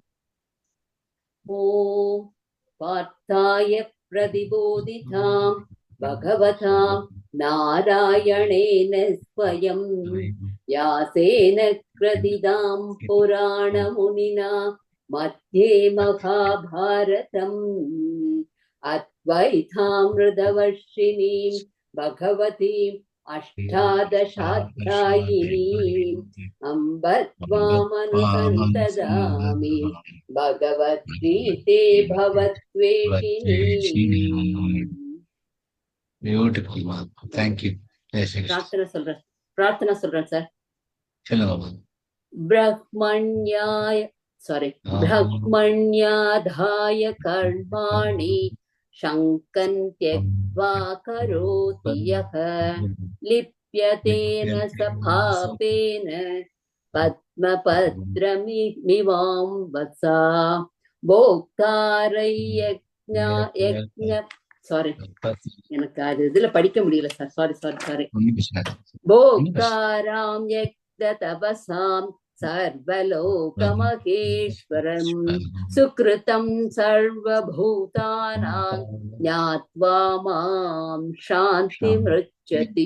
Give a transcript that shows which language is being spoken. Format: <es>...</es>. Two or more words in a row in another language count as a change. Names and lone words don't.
<sa>ॐ पार्थाय प्रतिबोधितां भगवता नारायणेन स्वयं व्यासेन ग्रथितां पुराणमुनिना मध्ये महाभारतम् अद्वैतामृतवर्षिणीं भगवतीम् अष्टादशाध्यायिनीम् अम्ब त्वामनुसन्तदामि भगवद्गीते भवद्वेषिणी.</sa> <en>Beautiful. Thank you.</en> <ta>பிரார்த்தனை சொல்றேன் சார். சொல்லுங்க.</ta> <sa>ब्रह्मण्याधाय कर्माणि शङ्कं त्यक्त्वा करोति यः लिप्यतेन स पापेन पद्मपत्रमिवाम्बसा</sa> <ta>எனக்கு அது இதுல படிக்க முடியல சார். சாரி.</ta> <sa>भोक्तारं यज्ञतपसां सर्वलोकमहेश्वरम् सुहृदं सर्वभूतानां ज्ञात्वा मां शान्तिम् ऋच्छति.</sa>